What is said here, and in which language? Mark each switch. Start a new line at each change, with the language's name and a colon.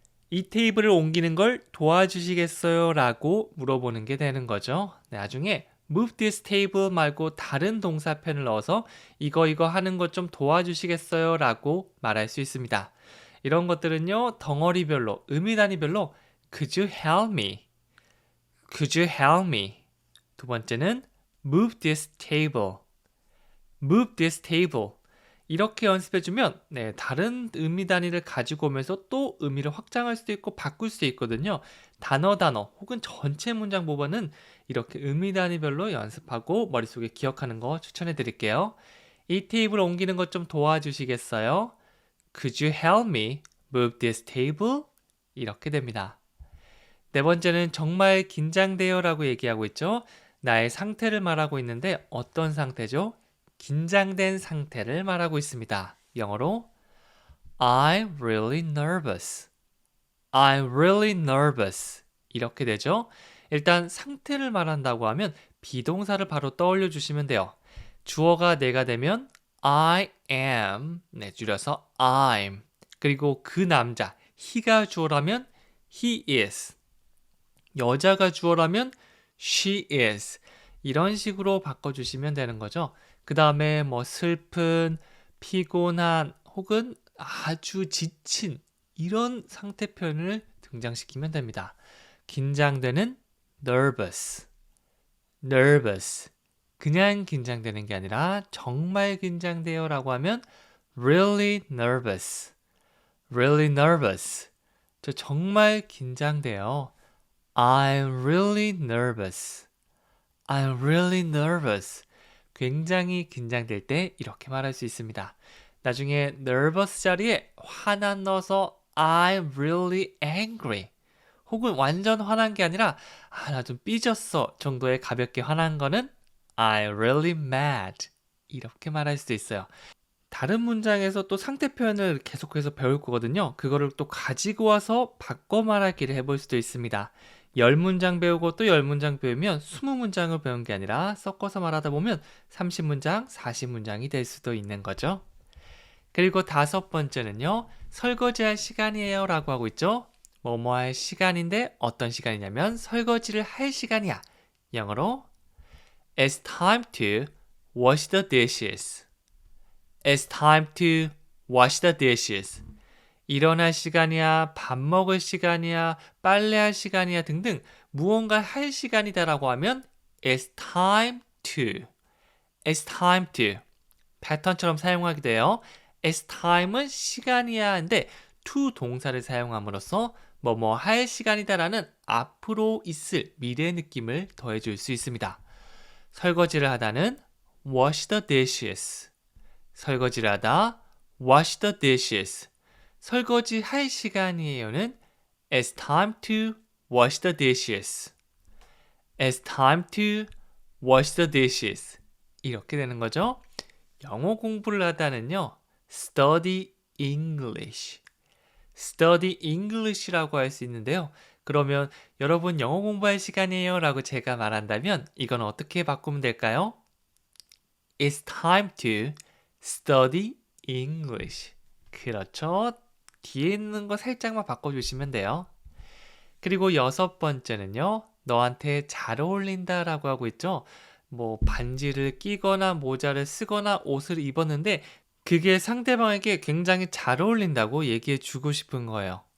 Korean: 이 테이블을 옮기는 걸 도와주시겠어요? 라고 물어보는 게 되는 거죠. 나중에
English: move this table
Korean: 말고 다른 동사편을 넣어서 이거 하는 것 좀 도와주시겠어요? 라고 말할 수 있습니다. 이런 것들은요, 덩어리별로, 의미 단위별로
English: Could you help me? Could you help me?
Korean: 두 번째는
English: move this table. move this table.
Korean: 이렇게 연습해주면 다른 의미 단위를 가지고 오면서 또 의미를 확장할 수도 있고 바꿀 수도 있거든요. 단어 혹은 전체 문장 부분은 이렇게 의미 단위별로 연습하고 머릿속에 기억하는 거 추천해 드릴게요. 이 테이블 옮기는 것 좀 도와주시겠어요?
English: Could you help me move this table?
Korean: 이렇게 됩니다. 네 번째는 정말 긴장돼요 라고 얘기하고 있죠. 나의 상태를 말하고 있는데 어떤 상태죠? 긴장된 상태를 말하고 있습니다. 영어로
English: I'm really nervous. I'm really nervous.
Korean: 이렇게 되죠. 일단 상태를 말한다고 하면 비동사를 바로 떠올려 주시면 돼요. 주어가 내가 되면 I am, 줄여서 I'm. 그리고 그 남자, he가 주어라면 he is. 여자가 주어라면 she is. 이런 식으로 바꿔주시면 되는 거죠. 그 다음에 뭐 슬픈, 피곤한, 혹은 아주 지친 이런 상태 표현을 등장시키면 됩니다. 긴장되는
English: nervous, nervous.
Korean: 그냥 긴장되는 게 아니라 정말 긴장돼요 라고 하면
English: really nervous, really nervous.
Korean: 저 정말 긴장돼요.
English: I'm really nervous. I'm really nervous.
Korean: 굉장히 긴장될 때 이렇게 말할 수 있습니다. 나중에 nervous 자리에 화나 넣어서
English: I'm really angry.
Korean: 혹은 완전 화난 게 아니라 나 좀 삐졌어 정도의 가볍게 화난 거는
English: I'm really mad.
Korean: 이렇게 말할 수도 있어요. 다른 문장에서 또 상태 표현을 계속해서 배울 거거든요. 그거를 또 가지고 와서 바꿔 말하기를 해볼 수도 있습니다. 10문장 배우고 또 10문장 배우면 20문장을 배운 게 아니라 섞어서 말하다 보면 30문장, 40문장이 될 수도 있는 거죠. 그리고 다섯 번째는요. 설거지할 시간이에요 라고 하고 있죠. 뭐뭐 할 시간인데 어떤 시간이냐면 설거지를 할 시간이야. 영어로
English: It's time to wash the dishes. It's time to wash the dishes.
Korean: 일어날 시간이야, 밥 먹을 시간이야, 빨래할 시간이야 등등 무언가 할 시간이다라고 하면
English: It's time to. It's time to.
Korean: 패턴처럼 사용하게 돼요. It's time은 시간이야 인데 to 동사를 사용함으로써 뭐뭐 할 시간이다라는 앞으로 있을 미래 느낌을 더해줄 수 있습니다. 설거지를 하다는
English: wash the dishes.
Korean: 설거지를 하다 wash the dishes. 설거지 할 시간이에요는
English: it's time to wash the dishes. It's time to wash the dishes.
Korean: 이렇게 되는 거죠. 영어 공부를 하다는요.
English: study English. study English
Korean: 라고 할 수 있는데요. 그러면 여러분 영어 공부할 시간이에요 라고 제가 말한다면 이건 어떻게 바꾸면 될까요?
English: It's time to study English.
Korean: 그렇죠. 뒤에 있는 거 살짝만 바꿔주시면 돼요. 그리고 6번째는요. 너한테 잘 어울린다 라고 하고 있죠. 뭐 반지를 끼거나 모자를 쓰거나 옷을 입었는데 그게 상대방에게 굉장히 잘 어울린다고 얘기해 주고 싶은 거예요.